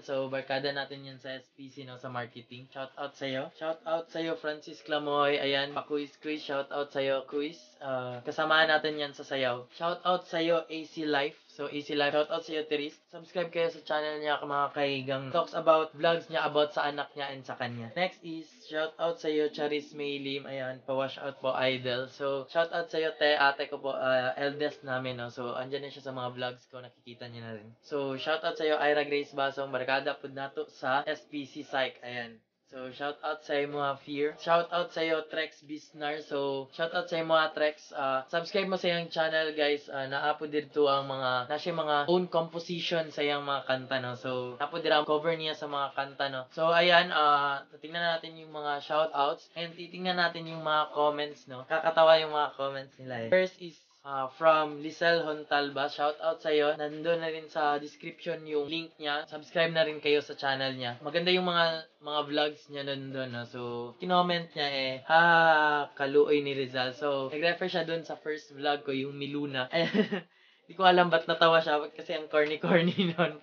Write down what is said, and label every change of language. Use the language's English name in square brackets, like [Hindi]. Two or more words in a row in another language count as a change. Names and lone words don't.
[Filipino] So barkada natin yan sa SPC, no, sa marketing. Shoutout sa iyo. Shoutout sa iyo Francis Clamoy. Ayan, pa-quiz. Shoutout sa iyo Quiz. Kasama samahan natin yan sa sayaw. Shoutout sa'yo, AC Life. So, AC Life, shoutout sa'yo, Therese. Subscribe kayo sa channel niya, mga kaigang [English] talks about [Filipino] vlogs niya about sa anak niya and sa kanya. Next is, shoutout sa'yo, Charis Maylim. Ayan, pa-wash out po, idol. So, shoutout sa'yo, ate ko po, eldest namin, no? So, andyan na siya sa mga vlogs ko, nakikita niya na rin. So, shoutout sa'yo, Ira Grace Basong, barkada po nato sa SPC Psych. Ayan. So, shout out sa mga Fear. Shout out sa iyo, Trex Bisnar. So, shout out sa mga Trex. [Cebuano] Subscribe mo sa iyang channel, guys. Naapo dito ang mga, mga [English] own composition [Cebuano] sa iyang mga kanta, no? So, naapo dito ang cover niya sa mga kanta, no? [Filipino] So, ayan, tingnan natin yung mga shout outs. And titingnan natin yung mga comments, no? Kakatawa yung mga comments nila, eh. [English] First is, from Lisel Hontalba, shout out [Filipino] sa iyo. Nandoon na rin sa description yung link niya. Subscribe na rin kayo sa channel niya. Maganda yung mga vlogs niya nandoon, no? So, kinoment niya [Cebuano] kaluoy ni Rizal. [Filipino] So, nag-refer siya doon sa first vlog ko, yung Miluna. Di ko alam ba't natawa siya kasi ang corny-corny nun.